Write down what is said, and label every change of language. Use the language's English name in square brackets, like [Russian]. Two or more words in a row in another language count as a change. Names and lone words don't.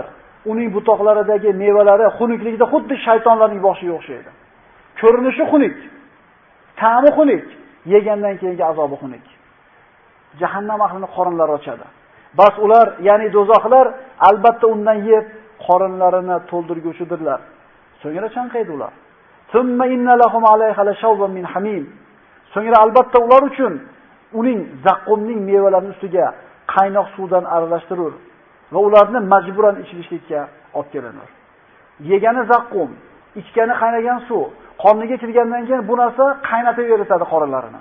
[Uzbek] Uning butoqlaridagi mevalari xunukligida xuddi shaytonlarning boshiga o'xshaydi. Ko'rinishi xunuk, ta'mi xunuk, yegandan keyingi azobi xunuk. Jahannam ahlining qorinlari ochadi. Bas ular, ya'ni do'zaxlar albatta undan yeb qorinlarini to'ldirguvchidirlar. So'ngra chanqaydi ular. [Arabic] ثم إن لهم عليها لشوبا من حميم. [Uzbek] So'ngra albatta ular uchun uning zaqqumning mevalarining ustiga qaynoq suvdan aralashtirur va ularni majburan ichishlikka olib kelinur. Yegani zaqqum, ichgani qaynagan suv, qorniga kirgandan keyin bu narsa qaynatib veritadi qorinlarini.